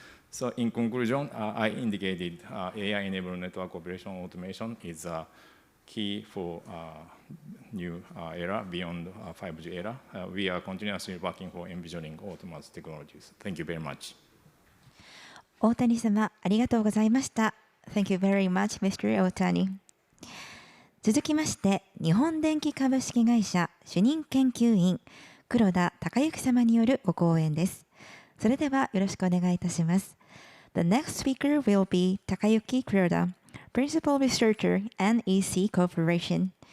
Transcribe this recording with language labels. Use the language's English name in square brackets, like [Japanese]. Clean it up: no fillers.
[English] So in conclusion, I indicated AI-enabled network operation automation is key for new era beyond 5G era. We are continuously working for envisioning autonomous technologies. Thank you very much. [Japanese] 大谷様、ありがとうございました。 [English] Thank you very much, Mr. 大谷。 [Japanese] 続きまして、日本電機株式会社主任研究員黒田孝之様によるご講演です。それではよろしくお願いいたします。 [English] The next speaker will be Takayuki Kuroda, Principal Researcher, NEC Corporation.